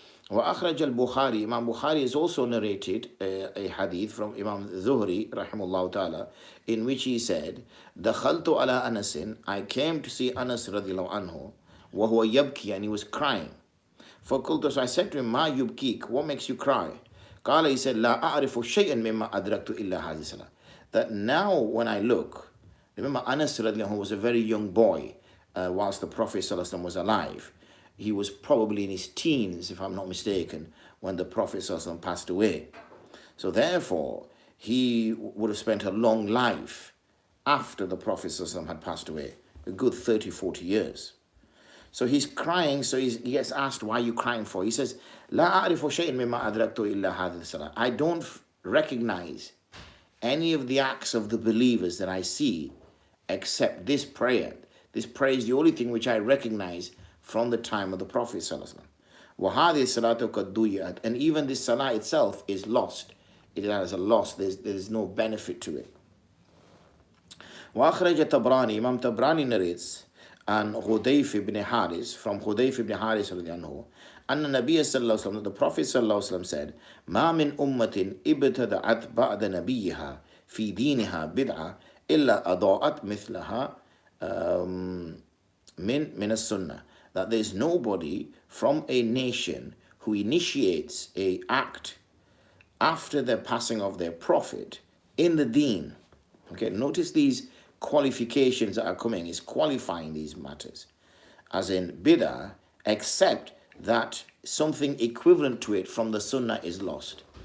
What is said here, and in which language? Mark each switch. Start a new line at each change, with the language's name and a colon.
Arabic: وأخرج البخاري,
English: Imam Bukhari has also narrated a hadith from Imam Zuhri rahimahullah ta'ala, in which he said,
Arabic: دخلت على أنس,
English: I came to see Anas radiallahu anhu,
Arabic: وهو يبكي,
English: and he was crying.
Arabic: فقلت,
English: so I said to him,
Arabic: ما يبكيك,
English: what makes you cry?
Arabic: قال,
English: he said,
Arabic: لا أعرف شيئا مما أدركت إلا هذه الصلاة.
English: That now when I look, remember Anas radiallahu anhu was a very young boy whilst the Prophet ﷺ was alive. He was probably in his teens, if I'm not mistaken, when the Prophet ﷺ passed away. So therefore, he would have spent a long life after the Prophet ﷺ had passed away, a good 30, 40 years. So he's crying, so he gets asked, why are you crying for? He says,
Arabic: لا أعرف شيئا مما أدركت إلا هذه الصلاة.
English: I don't recognize any of the acts of the believers that I see except this prayer. This prayer is the only thing which I recognize from the time of the Prophet ﷺ.
Arabic: وَهَذِهِ الصَّلَاةُ قَدْ ضُيِّعَتْ.
English: And even this salah itself is lost. It has a loss. There's no benefit to it.
Arabic: وأخرج طبراني,
English: Imam Tabrani narrates, and Hudayf ibn Haris,
Arabic: from Hudayf ibn Haris رضي عنه, أن النبي صلى الله عليه وسلم,
English: the Prophet
Arabic: صلى الله عليه وسلم
English: said,
Arabic: ما من أمة ابتدعت بعد نبيها في دينها بدعة إلا أضاءت مثلها من السنة.
English: That there is nobody from a nation who initiates a act after the passing of their prophet in the deen. Okay, notice these qualifications that are coming, is qualifying these matters, as in bid'ah, except that something equivalent to it from the sunnah is lost.